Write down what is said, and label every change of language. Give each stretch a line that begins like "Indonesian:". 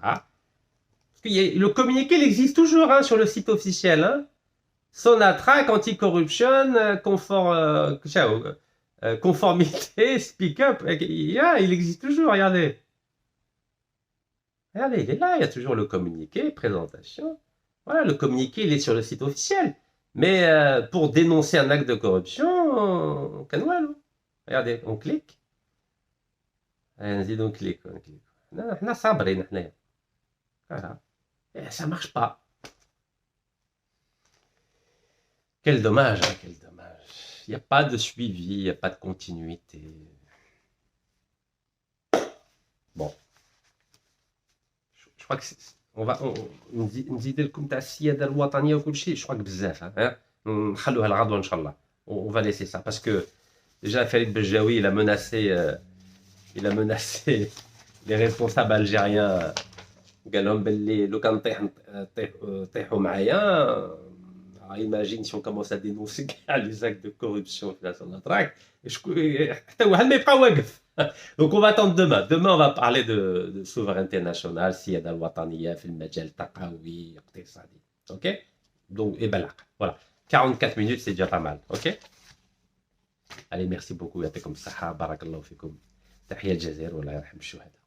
French: Parce que le communiqué, il existe toujours hein, sur le site officiel. Hein. Sonatrach, anti-corruption, conformité, speak up. Il existe toujours, regardez. Regardez, il est là, il y a toujours le communiqué, présentation. Voilà, le communiqué, il est sur le site officiel. Mais pour dénoncer un acte de corruption, regardez, on clique. On clique. Voilà. Et ça marche pas. Quel dommage, hein, quel dommage. Il n'y a pas de suivi, il n'y a pas de continuité. Bon. Je crois que
Arabic: نزيد لكم تاع السياده الوطنيه وكل شيء.
French: Je crois que
Arabic: بزاف
French: hein.
Arabic: نخلوها الغدوه ان شاء الله.
French: On va laisser ça parce que déjà Farid Beljaoui il a menacé les responsables algériens.
Arabic: قال لهم باللي لو كان طيحوا معايا.
French: Imagine si on commence à dénoncer les actes de corruption في Sonatrach.
Arabic: حتى واحد ما يبقى واقف.
French: Donc on va attendre demain. Demain on va parler de souveraineté nationale,
Arabic: السيادة الوطنية في المجال التقوي اقتصادي.
French: OK? Donc et ben là, voilà. 44 minutes c'est déjà pas mal. OK? Allez, merci beaucoup.
Arabic: يعطيكم الصحة. بارك الله فيكم. تحية الجزائر والله يرحم الشهداء.